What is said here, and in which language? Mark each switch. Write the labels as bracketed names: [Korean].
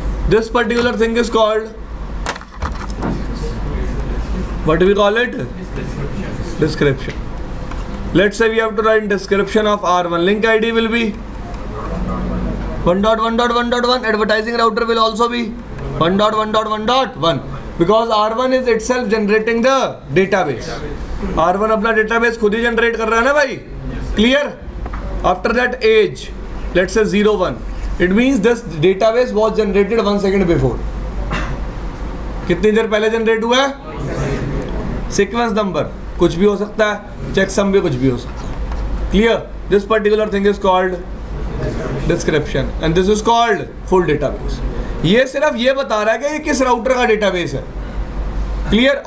[English] this particular thing is called, what do we call it? Description. Let's say we have to write description of R1. Link ID will be 1.1.1.1. Advertising router will also be 1.1.1.1 because R1 is itself generating the database. [Hindi] R1 अपना database खुद ही generate कर रहा है ना भाई? [English] Clear? After that age, let's say 01. It means this database was generated 1 second before. [Hindi] कितनी देर पहले generate हुआ है? सीक्वेंस नंबर कुछ भी हो सकता है, चेकसम भी कुछ भी हो सकता है. Clear? [English] This particular thing is called description and this is called full database. [Hindi] ये सिर्फ ये बता रहा है कि ये किस राउटर का डेटाबेस है. क्लियर?